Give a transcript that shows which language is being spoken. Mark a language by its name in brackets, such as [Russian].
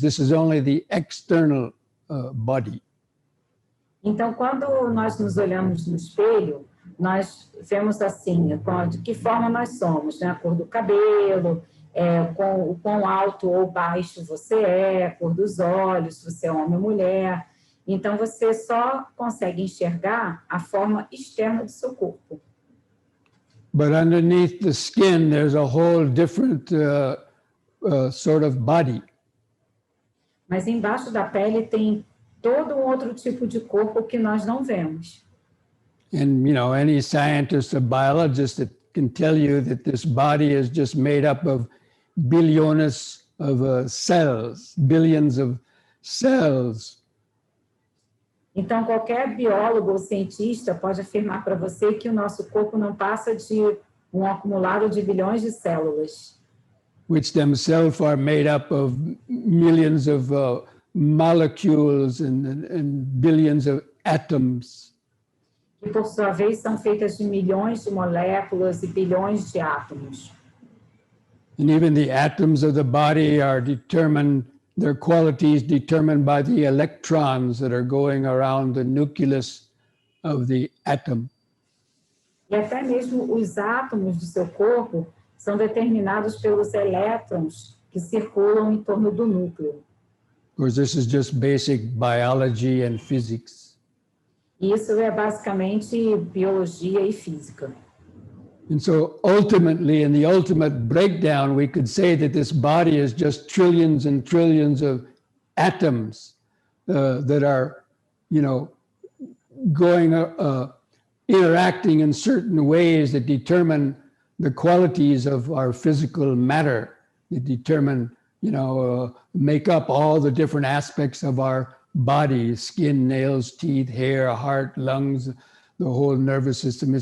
[English] This is only the external body. [Portuguese] Então, quando nós nos olhamos no espelho, nós vemos assim, de que forma nós somos, né? A cor do cabelo, com o quão alto ou baixo você é, a cor dos olhos, se você é homem ou mulher. Então, você só consegue enxergar a forma externa do seu corpo. [English] But underneath the skin, there's a whole different sort of body. [Portuguese] Mas embaixo da pele tem todo um outro tipo de corpo que nós não vemos. [English] And, any scientist or biologist that can tell you that this body is just made up of billions of cells, billions of cells. [Portuguese] Então, qualquer biólogo ou cientista pode afirmar para você que o nosso corpo não passa de um acumulado de bilhões de células. [English] Which themselves are made up of millions of molecules and billions of atoms. [Portuguese] Que, por sua vez, são feitas de milhões de moléculas e bilhões de átomos. [English] And even the atoms of the body are determined, their qualities determined by the electrons that are going around the nucleus of the atom. [Portuguese] E até mesmo os átomos do seu corpo são determinados pelos elétrons que circulam em torno do núcleo. [English] Of course, this is just basic biology and physics. [Portuguese] Isso é basicamente biologia e física. [English] And so ultimately, in the ultimate breakdown, we could say that this body is just trillions and trillions of atoms that are, going, interacting in certain ways that determine the qualities of our physical matter, that determine, make up all the different aspects of our body, skin, nails, teeth, hair, heart, lungs, the whole nervous system.